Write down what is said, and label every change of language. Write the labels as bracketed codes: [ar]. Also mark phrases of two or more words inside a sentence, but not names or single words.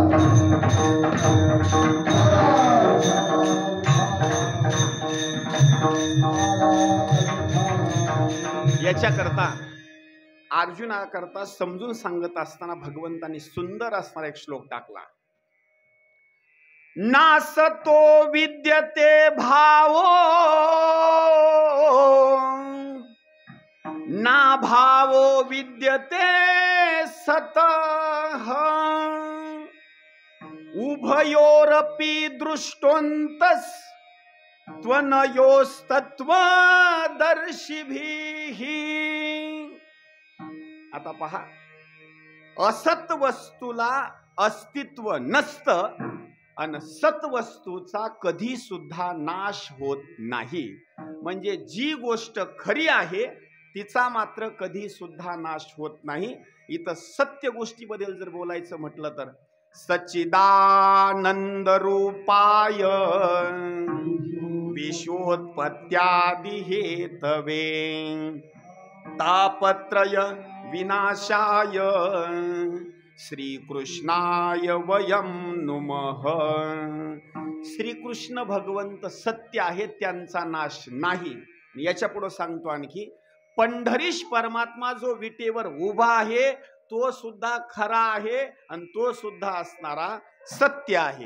[mr] याच्याकरता अर्जुनाकरता समजून सांगत असताना भगवंतांनी सुंदर असणारा एक श्लोक टाकला. [sa] नासतो विद्यते भावो ना भावो विद्यते सतः उभयोरपि दृष्टोन्तस् त्वनयोस्तत्वदर्शिभिः. [mr] आता पहा, असत वस्तूला अस्तित्व नसतं आणि सत्वस्तूचा कधी सुद्धा नाश होत नाही. म्हणजे जी गोष्ट खरी आहे तिचा मात्र कधी सुद्धा नाश होत नाही. इथं सत्य गोष्टीबद्दल जर बोलायचं म्हटलं तर [sa] सच्चिदानंद रूपाय विश्वोत्पत्त्यादि हेतवे तापत्रय विनाशाय श्रीकृष्णाय वयम नुमः. [mr] श्रीकृष्ण भगवंत सत्य आहे, त्यांचा नाश नाही. याच्या पुढे सांगतो आणखी, पंढरीश परमात्मा जो विटेवर उभा आहे तो सुद्धा खरा आहे आणि तो सुद्धा असणारा सत्य आहे.